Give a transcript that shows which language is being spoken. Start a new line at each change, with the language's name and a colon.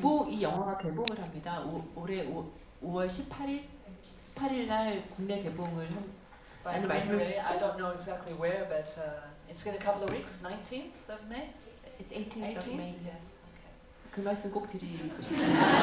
Korean: 이 영화가 개봉을 합니다. 올해 5월 18일 날 국내 개봉을
English: By May, I don't know exactly where, but it's in a couple of weeks. 19th of May. It's 18th of May. Yes.
Korean: 그 말씀 꼭 드리고 싶습니다.